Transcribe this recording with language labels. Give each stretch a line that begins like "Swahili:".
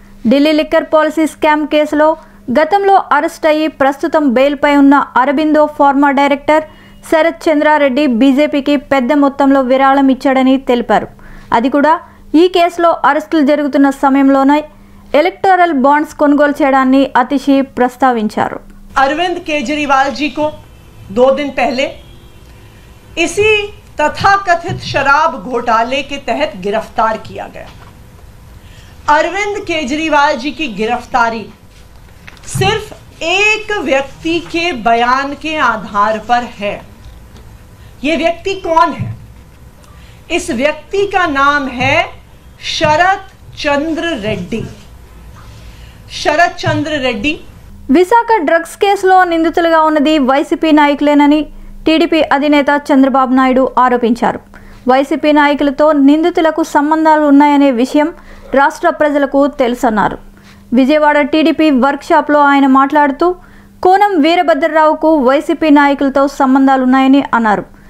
Telugu: Delhi liquor policy scam కేసులో గతంలో arrest అయ్యి ప్రస్తుతం బెయిల్పై ఉన్న అరబిందో ఫార్మా డైరెక్టర్ శరత్ చంద్రారెడ్డి బీజేపీకి పెద్ద మొత్తంలో విరాళం ఇచ్చాడని తెలిపారు. అది కూడా ఈ కేసులో అరెస్టులు జరుగుతున్న సమయంలోనే ఎలక్టోరల్ బాండ్స్ కొనుగోలు చేయడాన్ని అతిషి ప్రస్తావించారు.
Hindi: अरविंद केजरीवाल जी को 2 दिन पहले इसी तथाकथित शराब घोटाले के तहत गिरफ्तार किया गया. अरविंद केजरीवाल जी की गिरफ्तारी सिर्फ एक व्यक्ति के बयान के आधार पर है. यह व्यक्ति कौन है? इस व्यक्ति का नाम है शरत चंद्र रेड्डी. शरत चंद्र रेड्डी
Telugu: విశాఖ డ్రగ్స్ కేసులో నిందితులుగా ఉన్నది వైసీపీ నాయకులేనని టీడీపీ అధినేత చంద్రబాబు నాయుడు ఆరోపించారు. వైసీపీ నాయకులతో నిందితులకు సంబంధాలు ఉన్నాయనే విషయం రాష్ట్ర ప్రజలకు తెలుసన్నారు. విజయవాడ టీడీపీ వర్క్షాప్లో ఆయన మాట్లాడుతూ కోనం వీరభద్రరావుకు వైసీపీ నాయకులతో సంబంధాలున్నాయని అన్నారు.